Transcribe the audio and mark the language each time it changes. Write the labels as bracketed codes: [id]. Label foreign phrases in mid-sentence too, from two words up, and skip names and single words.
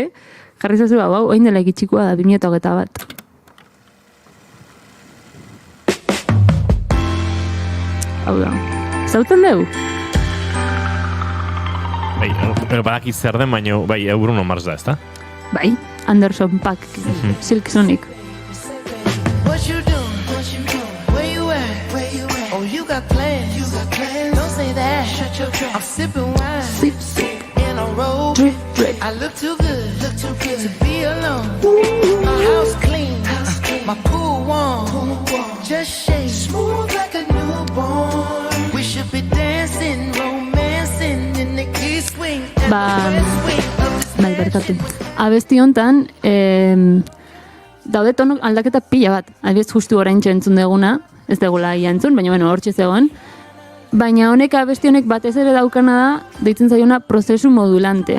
[eu] Jarri zazu, hau, oin dela ikitsikoa da, 2021. Hau da. Zautzen dugu? Bai, badakit zer den, baina bai, Bruno Mars da, ezta? Bai, Anderson .Paak, Silk Sonic. [en] What you doing? Where you at? Oh, you got plans. Don't say that. Shut your trap. I'm sipping wine. Sip. In a robe. Drip. I look too good to be alone. My house clean. My pool warm. Just shake. Smooth like a newborn. We should be dancing, romancing in the east wing. [eu] Bai, berkatu. Abesti hontan, daude tono aldaketa pila bat. Adibidez justu oraintxe entzun deguna, ez degula ia entzun, baina hortxe zegoen. Baina honek abesti honek batez ere daukana da, deitzen zaiona prozesu modulantea.